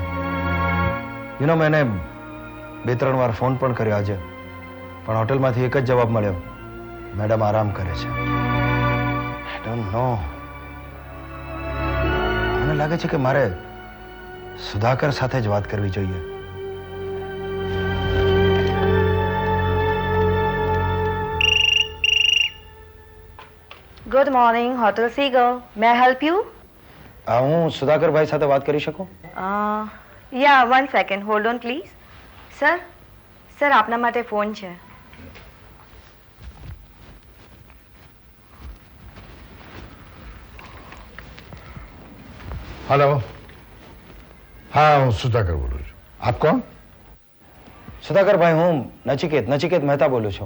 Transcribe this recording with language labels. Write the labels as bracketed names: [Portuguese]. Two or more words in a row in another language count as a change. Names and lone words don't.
[Gujarati] મેં એને 2-3 વાર ફોન પણ કર્યો આજે, પણ હોટલમાંથી એક જ જવાબ મળ્યો, મેડમ આરામ કરે છે. [English] I don't know. [Gujarati] મને લાગે છે કે મારે સુધાકર સાથે જ વાત કરવી જોઈએ. [English] Good morning, Hotel Seagull. May I help you? [Gujarati] હું સુધાકરભાઈ સાથે વાત કરી શકું? [English] Yeah, 1 second. Hold on, please. [Gujarati] સર, આપના માટે ફોન છે. [Hindi] हेलो, हाँ [Gujarati] હું સુધાકર બોલું છું. આપ કોણ? સુધાકરભાઈ, હું નચિકેત મહેતા બોલું છું.